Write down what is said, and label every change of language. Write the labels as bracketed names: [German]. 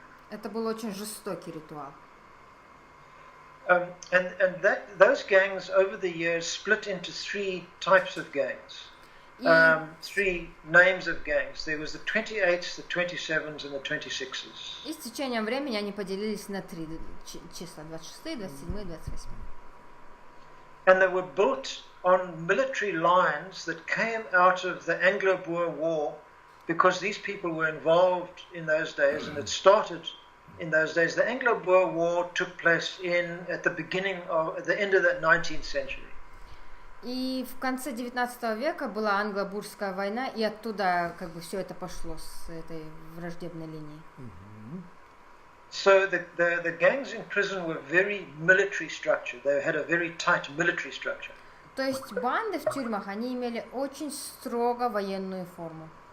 [Russian] Это был очень жестокий ритуал. [English] And those gangs over the years split into three types of gangs, three names of gangs. There was the 28s, the 27s, and the 26s. [Russian] И с течением времени они поделились на три числа: 26, 27, 28. [English] And they were built on military lines that came out of the Anglo-Boer War, because these people were involved in those days, and it started in those days. The Anglo-Boer War took place at the end of the 19th century. [Russian] И в конце 19 века была англо-бурская война, и оттуда как бы все это пошло с этой враждебной линии. [English] So the gangs in prison were very military structured. They had a very tight military structure. [Russian] То есть банды в тюрьмах, они имели очень строго военную форму.